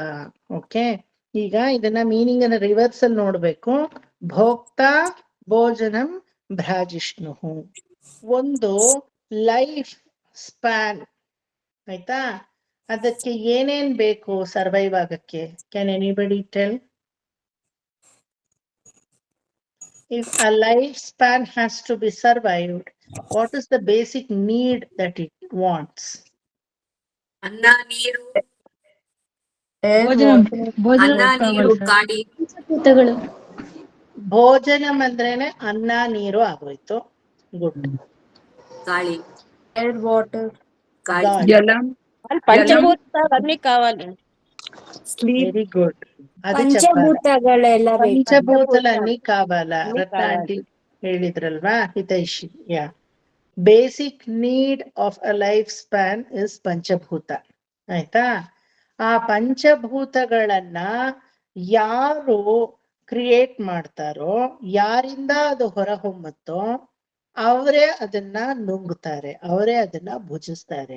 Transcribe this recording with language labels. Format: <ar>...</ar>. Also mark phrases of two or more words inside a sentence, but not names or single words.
<kn>ಓಕೆ, ಈಗ ಇದನ್ನ ಮೀನಿಂಗ್ ಅನ್ನ ರಿವರ್ಸ್ ಅಲ್ಲಿ ನೋಡ್ಬೇಕು.</kn> <sa>ಭೋಕ್ತಾ, ಭೋಜನಂ, ಭ್ರಾಜಿಷ್ಣುಃ.</sa> <kn>ಒಂದು</kn> <en>life span,</en> <kn>ಆಯ್ತಾ? ಅದಕ್ಕೆ ಏನೇನ್ ಬೇಕು ಸರ್ವೈವ್ ಆಗಕ್ಕೆ?</kn> <en>can anybody tell? If a lifespan has to be survived, what is the basic need that it wants?</en> <kn>ಅನ್ನ ನೀರು ಭೋಜನ ಗಾಳಿ ಭೋಜನಂ ಅಂದ್ರೇನೆ ಅನ್ನ ನೀರು ಆಗೋಯ್ತು. ಗುಡ್. ಗಾಳಿ</kn> <en>air water</en> <kn>ಜಲ</kn> <te>పంచభూతాలన్నీ కావాలి.</te> <en>very good. ಅದು</en> <kn>పంచభూతಗಳೆಲ್ಲ</kn> <te>పంచభూతలన్నీ కావాల.</te> <kn>ರತ್ನಾಂಟಿ ಹೇಳಿದ್ರಲ್ವಾ ಹಿತೈಷಿ.</kn> <en>ya, basic need of a life span is ಪಂಚಭೂತ.</en> <kn>ಆಯ್ತಾ? ಆ ಪಂಚಭೂತಗಳನ್ನ ಯಾರು ಕ್ರಿಯೇಟ್ ಮಾಡ್ತಾರೋ, ಯಾರಿಂದ ಅದು ಹೊರಹೊಮ್ಮುತ್ತೋ ಅವರೇ ಅದನ್ನ ನುಂಗುತ್ತಾರೆ, ಅವರೇ ಅದನ್ನ ಭುಜಿಸ್ತಾರೆ.</kn>